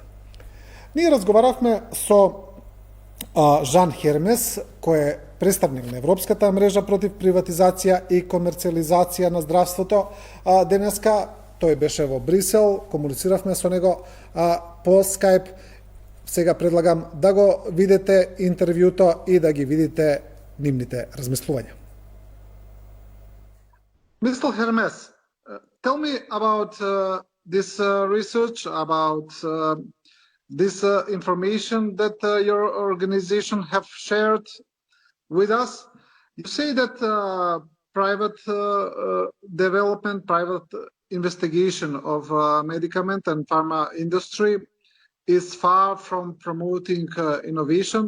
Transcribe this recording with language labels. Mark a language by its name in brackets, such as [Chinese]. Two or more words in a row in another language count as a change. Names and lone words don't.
[Macedonian] Ние разговаравме со Жан Хермес, кој е представник на Европската мрежа против приватизација и комерцијализација на здравството. Денеска тој беше во Брисел, комунициравме со него по Skype. Сега предлагам да го видите интервјуто и да ги видите нивните размислувања. [English] Mr. Hermes, tell me about this research, about this information that your organization have shared with us. You say that private development, private investigation of medicament and pharma industry is far from promoting innovation.